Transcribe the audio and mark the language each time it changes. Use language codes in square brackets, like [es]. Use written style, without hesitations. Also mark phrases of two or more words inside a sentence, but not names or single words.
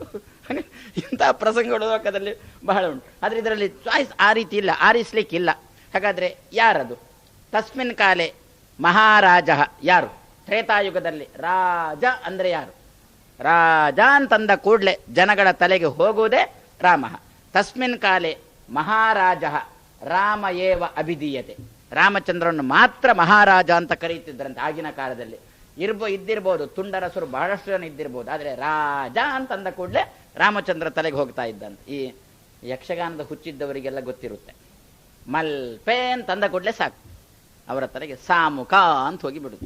[kn] ಇಂತಹ ಪ್ರಸಂಗಗಳು ಲೋಕದಲ್ಲಿ ಬಹಳ ಉಂಟು. ಆದರೆ ಇದರಲ್ಲಿ ಚಾಯ್ಸ್ ಆ ರೀತಿ ಇಲ್ಲ, ಆರಿಸ್ಲಿಕ್ಕಿಲ್ಲ. ಹಾಗಾದ್ರೆ ಯಾರದು? [sa] ತಸ್ಮಿನ್ ಕಾಲೇ ಮಹಾರಾಜ [kn] ಯಾರು? ತ್ರೇತಾಯುಗದಲ್ಲಿ ರಾಜ ಅಂದ್ರೆ ಯಾರು? ರಾಜ ಅಂತಂದ ಕೂಡಲೇ ಜನಗಳ ತಲೆಗೆ ಹೋಗುವುದೇ ರಾಮ. [sa] ತಸ್ಮಿನ್ ಕಾಲೇ ಮಹಾರಾಜ ರಾಮ ಏವ ಅಭಿಧೀಯತೆ. [kn] ರಾಮಚಂದ್ರನ್ನು ಮಾತ್ರ ಮಹಾರಾಜ ಅಂತ ಕರೀತಿದ್ರಂತೆ ಆಗಿನ ಕಾಲದಲ್ಲಿ. ಇದ್ದಿರ್ಬೋದು, ತುಂಡರಸರು ಬಹಳಷ್ಟು ಜನ ಇದ್ದಿರ್ಬೋದು, ಆದರೆ ರಾಜ ಅಂತಂದ ಕೂಡಲೇ ರಾಮಚಂದ್ರ ತಲೆಗೆ ಹೋಗ್ತಾ ಇದ್ದಂತೆ. ಈ ಯಕ್ಷಗಾನದ ಹುಚ್ಚಿದ್ದವರಿಗೆಲ್ಲ ಗೊತ್ತಿರುತ್ತೆ, ಮಲ್ಪೆ ಅಂತಂದ ಕೂಡಲೇ ಸಾಕು ಅವರ ತಲೆಗೆ ಸಾಮುಖ ಅಂತ ಹೋಗಿ ಬಿಡುತ್ತೆ.